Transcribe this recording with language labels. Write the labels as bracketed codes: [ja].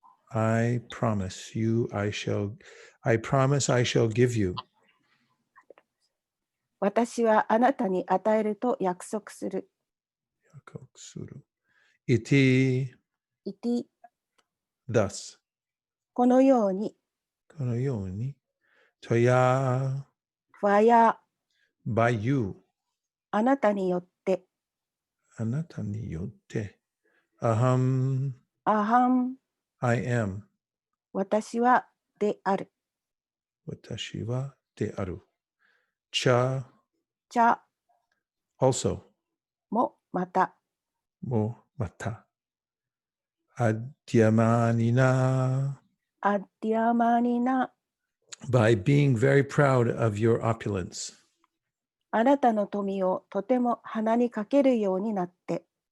[en] I promise I shall give you. [ja] 私はあなたに与えると約束する。 [sa] Iti. イティ [en] Thus. [ja] このように Konoyoni. [sa] Toya. ファヤ [en] By you. [ja] あなたによって Anata ni yotte. [sa] Aham. アハン [en] I am. [ja] 私はである。 Watashi wa de aru. [sa] Cha. チャ [en] Also. [ja] もまた Mo mata. [sa] Adyamanina. アディアマニナ [en] By being very proud of your opulence. [ja] あなたの富をとても鼻にかけるようになって